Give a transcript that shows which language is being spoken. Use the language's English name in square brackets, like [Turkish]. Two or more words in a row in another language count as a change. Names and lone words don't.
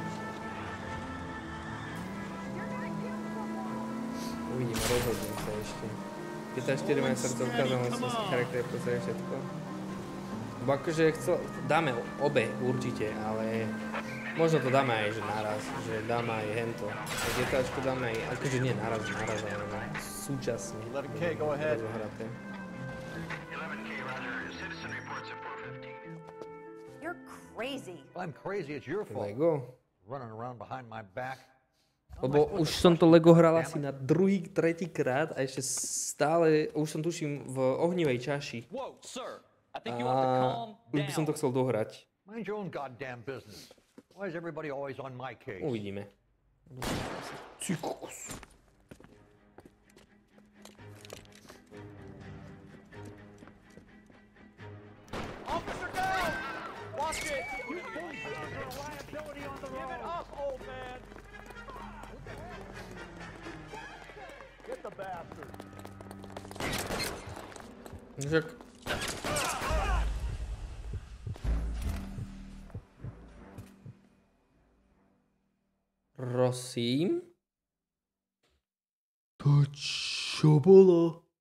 [Slovak] Uvidíme, rozhodím sa ešte. GTA 4 majú srdce odkázal, som si charaktery pozrieť všetko. Bo akože dáme obe určite, ale možno to dáme aj že naraz, že dáme aj hento. GTAčko dáme aj, akože nie naraz, ale súčasne. [English] 11K, go ahead. Crazy. I'm crazy, it's your fault. Lego. Running around behind my back. [Slovak] Lebo už som to Lego hral asi na druhý, tretí krát a ešte stále, už som tuším v ohnivej čaši. A už by som to chcel dohrať. [English] Mind your own goddamn business. Why is everybody always on my case? [Slovak] Uvidíme. Ty kokos. [English] Watch it! You bullshit are a liability on the road! Give it up, old man! Get the bastard! [Slovak] Však... Prosím? To čo bolo?